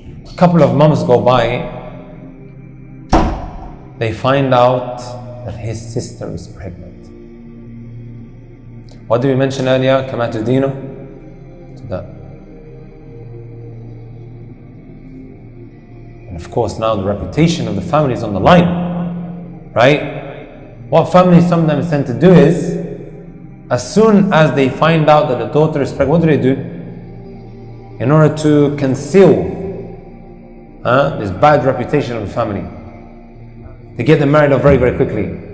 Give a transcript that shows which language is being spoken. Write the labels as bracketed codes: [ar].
[en] A couple of months go by, they find out that his sister is pregnant. What did we mention earlier? [ar] كما تدين تدان. [en] And of course, now the reputation of the family is on the line, right? What families sometimes tend to do is, as soon as they find out that the daughter is pregnant, what do? In order to conceal this bad reputation of the family, they get them married off very, very quickly.